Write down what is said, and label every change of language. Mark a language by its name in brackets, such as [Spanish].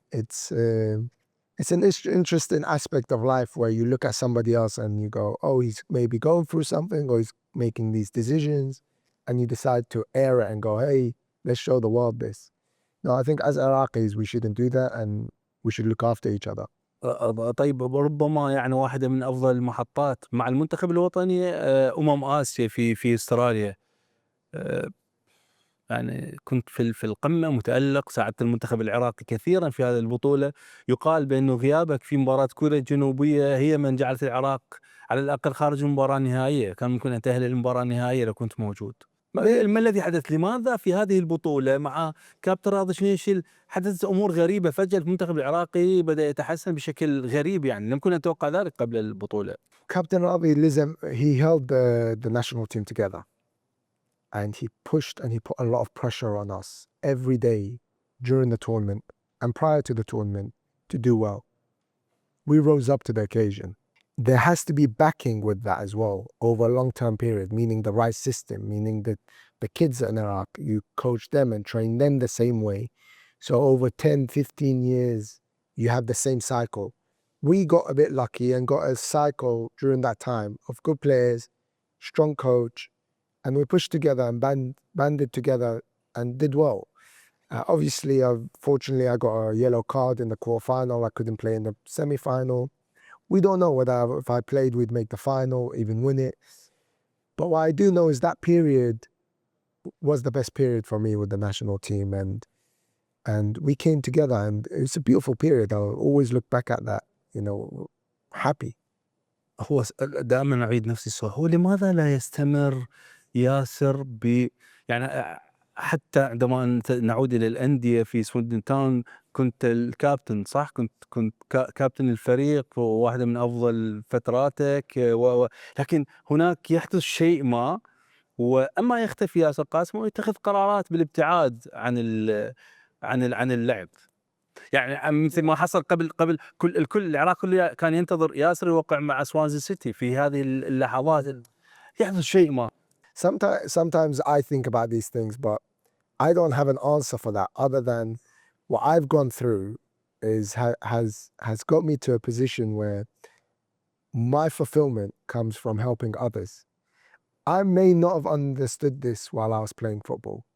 [English] It's an interesting aspect of life where you look at somebody else and you go, oh, he's maybe going through something, or he's making these decisions, and you decide to air it and go, hey, let's show the world this. No, I think as Iraqis, we shouldn't do that, and we should look after each other. [Arabic] طيب، ربما يعني واحدة من أفضل المحطات مع المنتخب الوطني آسيا في أستراليا. يعني كنت في القمة متألق، ساعدت المنتخب العراقي كثيرا في هذه البطولة. يقال بأنه غيابك في مباراة كوريا الجنوبية هي من جعلت العراق على الأقل خارج المباراة النهائية. كان ممكن أن تأهل للمباراة النهائية لو كنت موجود. ما الذي حدث؟ لماذا في هذه البطولة مع كابتن راضي شنيشل حدثت أمور غريبة؟ فجأة المنتخب العراقي بدأ يتحسن بشكل غريب، يعني لم كنا نتوقع ذلك قبل البطولة. [English] Captain Rabi, he held the national team together. And he pushed and he put a lot of pressure on us every day during the tournament and prior to the tournament to do well. We rose up to the occasion. There has to be backing with that as well over a long-term period, meaning the right system, meaning that the kids in Iraq, you coach them and train them the same way. So over 10, 15 years, you have the same cycle. We got a bit lucky and got a cycle during that time of good players, strong coach, and we pushed together and banded together and did well. Obviously, fortunately, I got a yellow card in the quarterfinal. I couldn't play in the semi-final. We don't know whether if I played, we'd make the final, even win it. But what I do know is that period was the best period for me with the national team. And we came together, and it's a beautiful period. I'll always look back at that, happy. [Arabic] هو دائما أعيد نفس السؤال، هو لماذا لا يستمر ياسر يعني حتى عندما نعود إلى الأندية في سويندن تاون كنت الكابتن، صح؟ كنت كابتن الفريق وواحدة من أفضل فتراتك، لكن هناك يحدث شيء ما، وأما يختفي ياسر قاسم ويتخذ قرارات بالابتعاد عن اللعب. يعني مثل ما حصل قبل الكل العراق كله كان ينتظر ياسر يوقع مع سوانزي سيتي في هذه اللحظات يحدث شيء ما. [English] Sometimes I think about these things, but I don't have an answer for that other than what I've gone through has got me to a position where my fulfillment comes from helping others. I may not have understood this while I was playing football.